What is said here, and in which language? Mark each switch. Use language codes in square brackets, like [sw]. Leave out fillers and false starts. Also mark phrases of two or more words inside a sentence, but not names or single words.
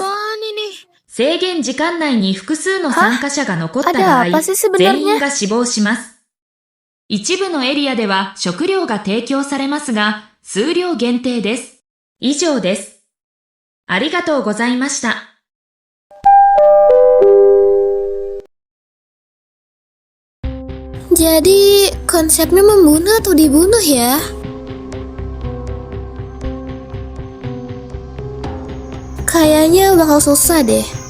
[ja] 制限時間内に複数の参加者が残った場合、全員が死亡します。一部のエリアでは食料が提供されますが、数量限定です。以上です。ありがとうございました。 [id] Jadi konsepnya membunuh atau dibunuh ya? Kayaknya bakal susah deh.